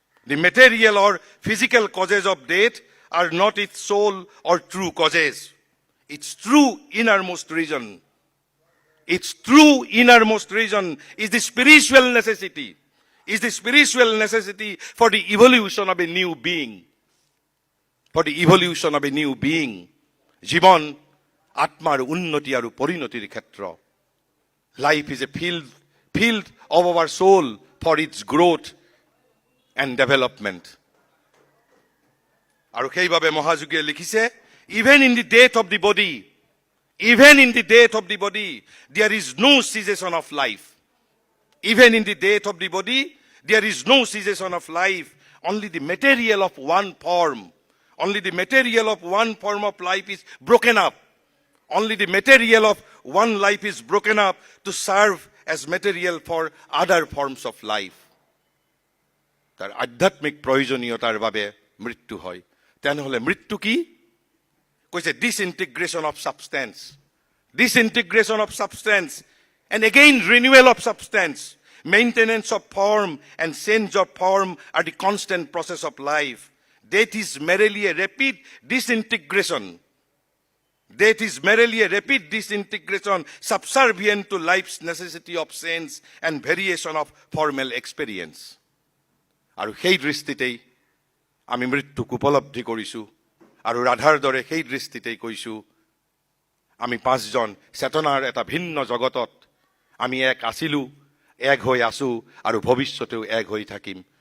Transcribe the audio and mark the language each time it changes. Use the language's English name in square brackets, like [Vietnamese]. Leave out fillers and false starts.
[English] The material or physical causes of death are not its sole or true causes. Its true innermost reason, its true innermost reason is the spiritual necessity, is the spiritual necessity for the evolution of a new being. For the evolution of a new being. [Assamese] জীৱন আত্মাৰ উন্নতি আৰু পৰিণতিৰ ক্ষেত্ৰ। [English] Life is a field of our soul for its growth and development. [Assamese] আৰু সেইবাবে মহাযোগীয়ে লিখিছে, [English] Even in the death of the body, even in the death of the body, there is no cessation of life. Even in the death of the body, there is no cessation of life. Only the material of one form, only the material of one form of life is broken up. Only the material of one life is broken up to serve as material for other forms of life. [Assamese] তাৰ আধ্যাত্মিক প্ৰয়োজনীয়তাৰ বাবে মৃত্যু হয়। তেনেহলে মৃত্যু কি? কৈছে [English] disintegration of substance, disintegration of substance, and again renewal of substance. Maintenance of form and change of form are the constant process of life. Death is merely a rapid disintegration. Death is merely a rapid disintegration subservient to life's necessity of sense and variation of formal experience. [Assamese] আৰু সেই দৃষ্টিতেই আমি মৃত্যুক উপলব্ধি কৰিছোঁ আৰু ৰাধাৰ দৰে সেই দৃষ্টিতেই কৈছোঁ আমি পাঁচজন চেতনাৰ এটা ভিন্ন জগতত আমি এক আছিলোঁ, এক হৈ আছোঁ আৰু ভৱিষ্যতেও এক হৈ থাকিম।